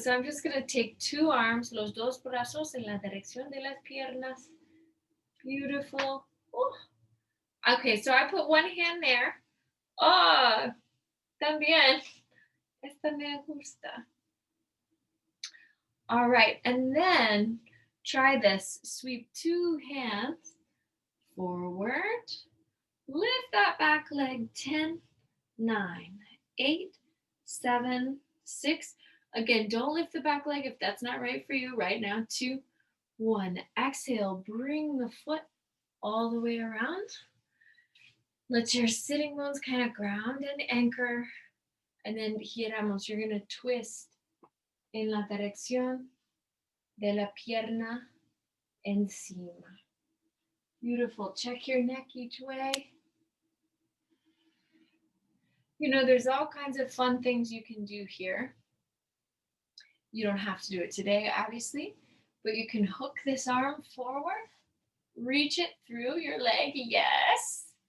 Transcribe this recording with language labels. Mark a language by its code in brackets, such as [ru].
[en] So I'm just going to take 2 arms, [es] los dos brazos en la dirección de las piernas. [en] Beautiful. Okay, so I put one hand there. Oh, [es] también. Esta me gusta. [en] All right, and then try this. Sweep 2 hands forward. Lift that back leg. 10, 9, 8, 7, 6. Again, don't lift the back leg if that's not right for you right now. 2, 1. Exhale, bring the foot all the way around. Let your sitting bones kind of ground and anchor. And then [es] giramos. [en] You're going to twist [es] en la dirección de la pierna encima. [en] Beautiful. Check your neck each way. You know, there's all kinds of fun things you can do here. You don't have to do it today, obviously, but you can hook this arm forward, reach it through your leg, yes.